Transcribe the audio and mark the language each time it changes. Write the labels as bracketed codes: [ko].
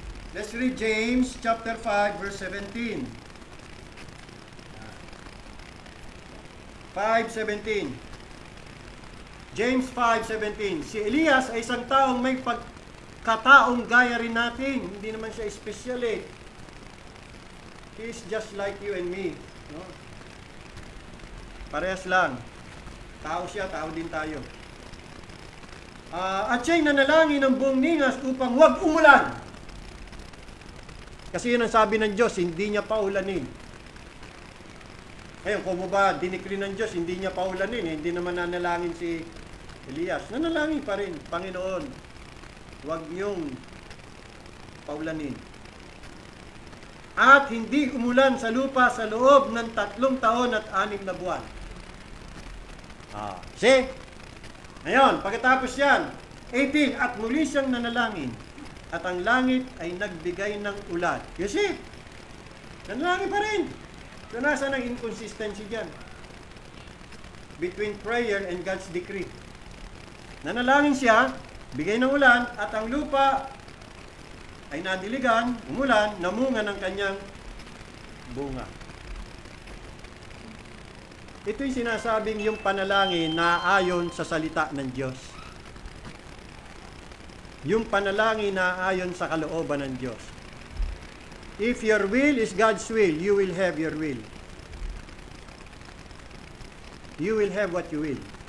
[en] Let's read James chapter 5, verse 17. 5:17. James 5:17. [tl] Si Elias ay isang taong may pagkataong gaya rin natin. Hindi naman siya espesyal [en] He is just like you and me. [tl] No? Parehas lang. Tao siya, tao din tayo. At siya'y nanalangin ng buong ningas upang huwag umulan. Kasi yun ang sabi ng Diyos, hindi niya paulanin. Ngayon, kung ba dinikri ng Diyos, hindi niya paulanin. Hindi naman nanalangin si Elias. Nanalangin pa rin, Panginoon, huwag niyong paulanin. At hindi umulan sa lupa sa loob ng 3 taon at 6 na buwan. See? Ngayon, pagkatapos yan, 18, at muli siyang nanalangin, at ang langit ay nagbigay ng ulan. [en] You see? [tl] Nanalangin pa rin. So, nasa ng inconsistency dyan? [en] Between prayer and God's decree. [tl] Nanalangin siya, bigay ng ulan, at ang lupa ay nadiligan, umulan, namunga ng kanyang bunga. Ito yung sinasabing yung panalangin na ayon sa salita ng Diyos. Yung panalangin na ayon sa kalooban ng Diyos. [en] If your will is God's will, you will have your will. You will have what you will.